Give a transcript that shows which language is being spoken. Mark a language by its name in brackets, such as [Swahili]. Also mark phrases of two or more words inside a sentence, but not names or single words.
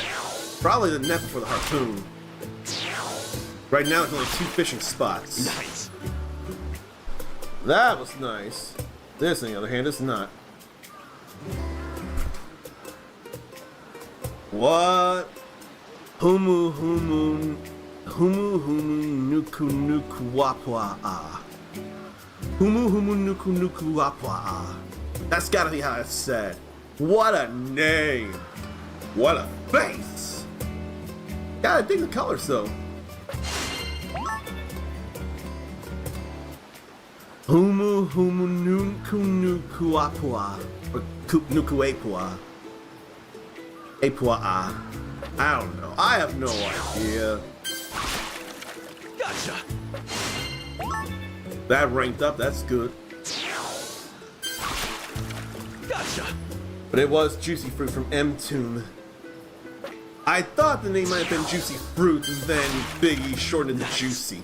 [English] Probably the net before the harpoon. Right now there's only 2 fishing spots. Nice. That was nice. This, on the other hand, is not. What? Humu nuku nuku wapwa ah. Humu nuku nuku wapwa ah. That's gotta be how it's said. What a name! What a face! Gotta dig the colors though. Humu nuku nuku wapwa. Or nuku epwa. Epwa ah. I don't know. I have no idea. Gotcha. That ranked up, that's good. Gotcha. But it was Juicy Fruit from M-Tune. I thought the name might have been Juicy Fruit, and then Biggie shortened it to Juicy.